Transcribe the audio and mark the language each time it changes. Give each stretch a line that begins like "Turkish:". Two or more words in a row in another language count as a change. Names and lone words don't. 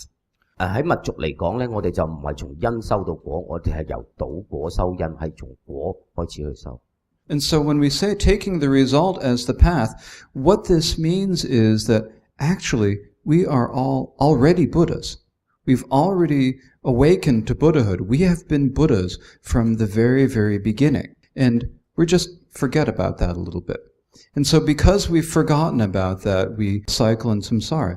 Cantonese: 喺密續嚟講咧，我哋就唔係從因修到果，我哋係由倒果修因，係從果開始去修。
English: And so when we say taking the result as the path, what this means is that actually we are all already Buddhas. We've already awakened to Buddhahood. We have been Buddhas from the very, very beginning. And we just forget about that a little bit. And so because we've forgotten about that, we cycle in samsara.